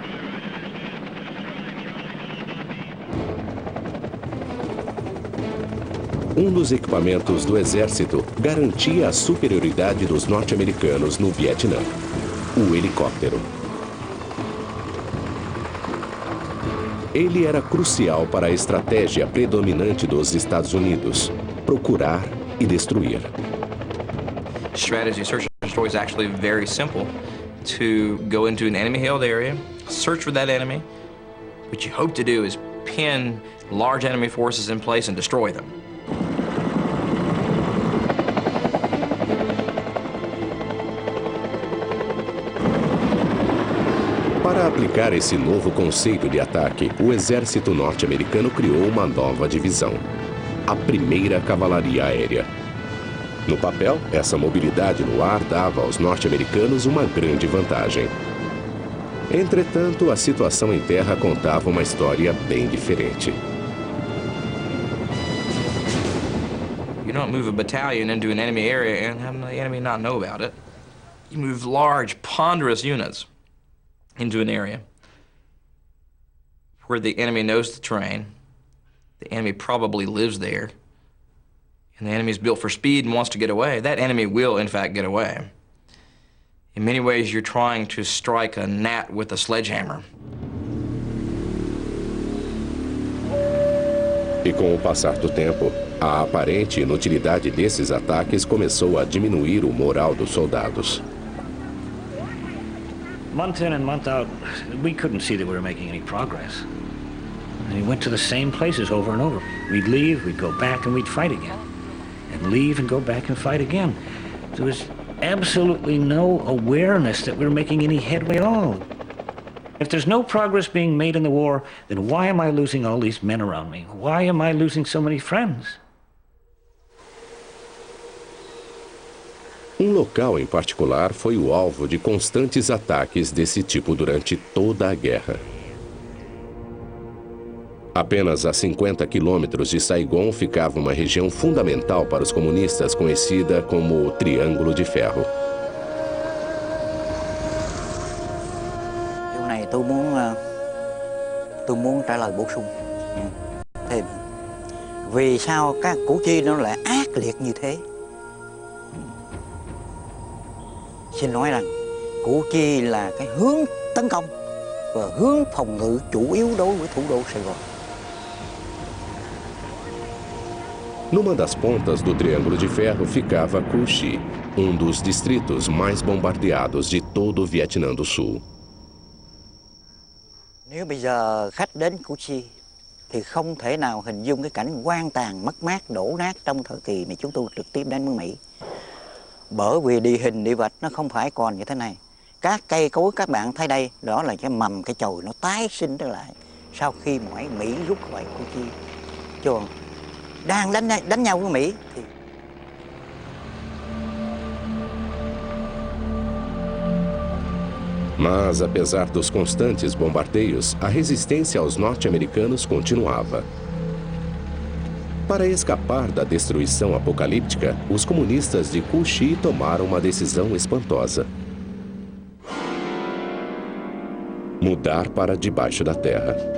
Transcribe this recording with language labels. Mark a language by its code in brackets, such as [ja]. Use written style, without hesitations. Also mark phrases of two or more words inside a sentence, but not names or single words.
[pt] Um dos equipamentos do exército garantia a superioridade dos norte-americanos no Vietnã: o helicóptero. Ele era crucial para a estratégia predominante dos Estados Unidos: procurar e destruir. [en] Strategy search and destroy is actually very simple. To go into an enemy-held area, search for that enemy. What you hope to do is pin large enemy forces in place and destroy them. [pt] Para aplicar esse novo conceito de ataque, o exército norte-americano criou uma nova divisão: a 1ª Cavalaria Aérea. No papel, essa mobilidade no ar dava aos norte-americanos uma grande vantagem. Entretanto, a situação em terra contava uma história bem diferente. [en] You don't move a battalion into an enemy area and have the enemy not know about it. You move large, ponderous units into an area where the enemy knows the terrain, the enemy probably lives there, and the enemy is built for speed and wants to get away. That enemy will, in fact, get away. In many ways, you're trying to strike a gnat with a sledgehammer. [pt] E com o passar do tempo, a aparente inutilidade desses ataques começou a diminuir o moral dos soldados. [en] Month in and month out, we couldn't see that we were making any progress. And we went to the same places over and over. We'd leave, we'd go back, and we'd fight again. And leave and go back and fight again. There was absolutely no awareness that we were making any headway at all. If there's no progress being made in the war, then why am I losing all these men around me? Why am I losing so many friends? [pt] Um local em particular foi o alvo de constantes ataques desse tipo durante toda a guerra. Apenas a 50 quilômetros de Saigon ficava uma região fundamental para os comunistas conhecida como o Triângulo de Ferro. [vi] tôi muốn trả lời bổ sung thêm. Vì sao các Củ Chi nó lại ác liệt như thế? Xin nói rằng Củ Chi là cái hướng tấn công và hướng phòng ngự chủ yếu đối với thủ đô Sài Gòn. [pt] Numa das pontas do Triângulo de Ferro ficava Củ Chi, dos distritos mais bombardeados de todo o Vietnã do Sul. [vi] Nếu bây giờ khách đến Củ Chi thì không thể nào hình dung cái cảnh hoang tàn, mất mát, đổ nát trong thời kỳ mà chúng tôi trực tiếp đánh với Mỹ. Bởi vì địa hình địa vật nó không phải còn như thế này. Các cây cối các bạn thấy đây, đó là cái mầm cái chồi nó tái sinh trở lại sau khi mọi Mỹ rút khỏi Củ Chi. Chứ đang đánh nhau với Mỹ thì [pt] Mas, apesar dos constantes bombardeios, a resistência aos norte-americanos continuava. Para escapar da destruição apocalíptica, os comunistas de Củ Chi tomaram uma decisão espantosa: mudar para debaixo da terra.